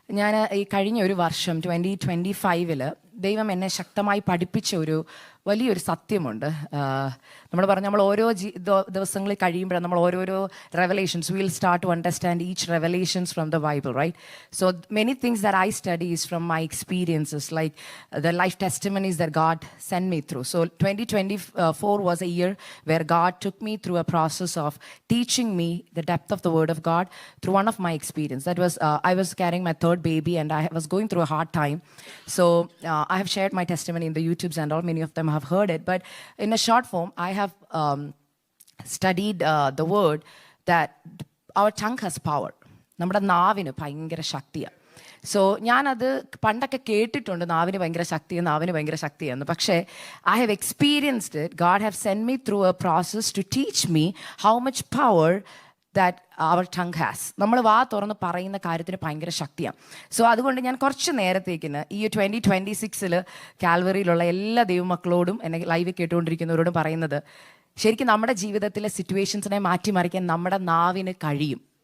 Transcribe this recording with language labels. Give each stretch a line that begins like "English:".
Malayalam: ഞാൻ ഈ കഴിഞ്ഞ ഒരു വർഷം 2025 ദൈവം എന്നെ ശക്തമായി പഠിപ്പിച്ച ഒരു വലിയൊരു സത്യമുണ്ട്. നമ്മൾ ഓരോ ദിവസങ്ങളിൽ കഴിയുമ്പോഴാണ് നമ്മൾ ഓരോരോ
English: Revelations will start to understand each revelations from the Bible, right? So many things that I study is from my experiences, like the life testimonies that God send me through. So 2024 was a year where God took me through a process of teaching me the depth of the word of God through one of my experience. That was I was carrying my third baby and I was going through a hard time. So I have shared my testimony in the YouTubes and all. Many of them have heard it, but in a short form I have studied the word that our tongue has power.
Malayalam: നമ്മുടെ നാവിന് ഭയങ്കര ശക്തിയാണ്. So ഞാനത് പണ്ടൊക്കെ കേട്ടിട്ടുണ്ട്, നാവിന് ഭയങ്കര ശക്തിയെന്ന്.
English: പക്ഷേ I have experienced it. God have send me through a process to teach me how much power that our tongue has.
Malayalam: നമ്മൾ വാ തുറന്ന് പറയുന്ന കാര്യത്തിന് ഭയങ്കര ശക്തിയാണ്. സോ അതുകൊണ്ട് ഞാൻ കുറച്ച് നേരത്തേക്കിന് ഈ 2026 കാൽവറിയിലുള്ള എല്ലാ ദൈവമക്കളോടും എന്നെ ലൈവ് കേട്ടുകൊണ്ടിരിക്കുന്നവരോടും പറയുന്നത്, ശരിക്കും നമ്മുടെ ജീവിതത്തിലെ സിറ്റുവേഷൻസിനെ മാറ്റിമറിക്കാൻ നമ്മുടെ നാവിന് കഴിയും.